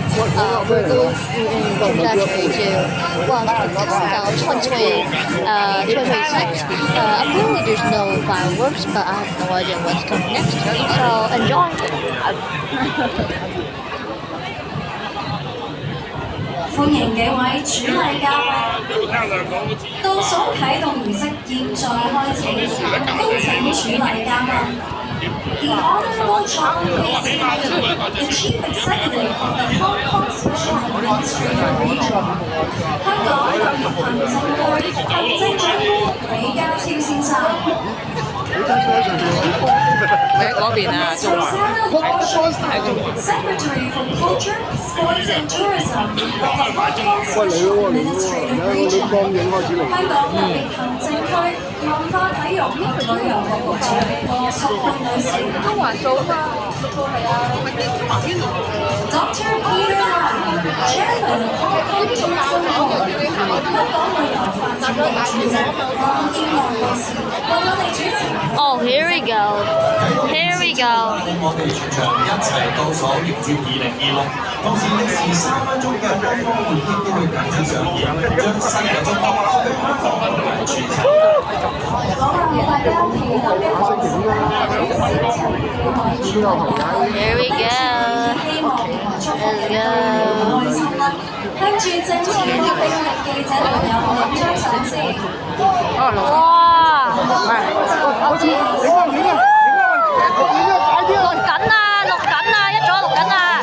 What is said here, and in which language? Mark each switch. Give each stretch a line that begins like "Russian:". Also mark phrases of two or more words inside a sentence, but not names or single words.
English: we're going trajectory to, well, countdown 2026. Apparently there's no fireworks, but I have no idea what's coming next. So enjoy.
Cantonese: 歡迎幾位主禮嘉賓，倒數啟動儀式現在開始，恭請主禮嘉賓。
English: The Honourable John Casey, the Chief Executive of the Hong Kong Special Administrative Region，
Cantonese: 香港特別行政區行政長官李家超先生。你喺嗰邊啊，中環。
English: Secretary for Culture, Sports and Tourism of the Hong Kong Special Administrative Region，
Cantonese: 香港特別行政區文化體育及旅遊局局長羅淑佩女士。中環做啊嘛，係啊，中環邊度
English: ？Dr. Peter Lam, Chairman of Hong Kong Tourism Board，
Cantonese: 香港旅遊發展局主席黃建華女士為我哋主持。
English: Oh, here we go. Here we go.
Cantonese: 我哋全場一齊倒數迎接2026，同時歷時3分鐘嘅東方會擊都會緊接上演，將新嘅中國帶俾香港同埋全球。講下大家期待嘅開始啦，
English: Here we go.
Cantonese: 希望祝福你哋開心啦！向住正前方嘅記者朋友影張相先。哇！錄緊啊！錄緊啊！一早錄緊啊！